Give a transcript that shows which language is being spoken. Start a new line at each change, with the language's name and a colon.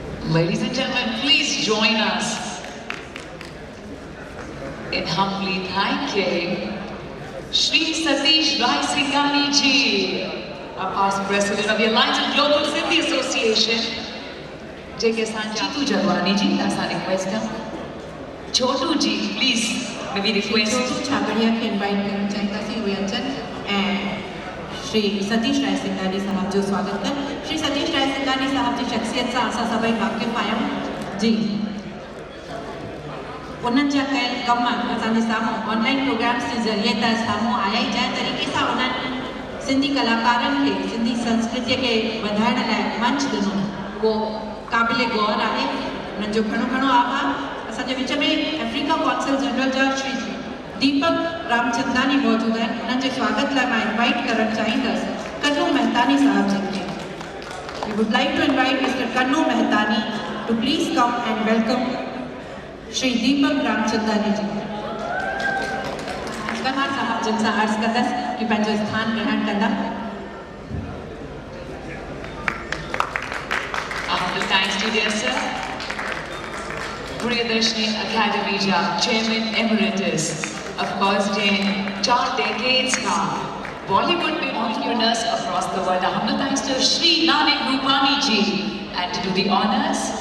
English: Ladies and gentlemen, please join us in humbly thanking Shri Satish Rai Singhani ji, our past president of the Alliance of Global Sindhi Association. J.K. Jitu Jagwani ji, that's our request. Chotu ji, please, may we request.
Sindhi: Chotu Chhabadiya ke invite karan chahindaसीं उहे अचनि ऐं श्री सतीश राय सिंघानी साहब जो स्वागत कनि. श्री सतीश राय सिंघानी साहब जी शख्सियत सां असां सभई वाक़िफ़ आहियूं जी. उन्हनि जा कयल कम असांजे साम्हूं ऑनलाइन प्रोग्राम्स जे ज़रिए त साम्हूं आया ई जंहिं तरीक़े सां उन्हनि सिंधी कलाकारनि खे सिंधी संस्कृतीअ खे वधाइण लाइ मंच ॾिनो उहो क़ाबिल गौर आहे. उन्हनि जो घणो घणो आभार. असांजे विच में अफ्रीका काउंसिल जनरल जा श्री दीपक रामचंदानी मौजूदु आहिनि. उन्हनि जे स्वागत लाइ मां इनवाइट करणु चाहींदसि कन्नू मेहतानी साहब जन खे.
English: We would like to invite Mr. Kannu Mehtani to please come and welcome Shri Deepak Ramchandani ji.
Sindhi: कन्हा साहब जन सां अर्ज़ कंदसि कि पंहिंजो स्थान ग्रहण कंदा.
English: Humble thanks to dear sir. Priyadarshini Academy ja Chairman Emeritus. Of course, in 4 decades now, Bollywood में entrepreneurs across the world. Humble thanks to Shri Nanak Rupani ji. And to do the honors,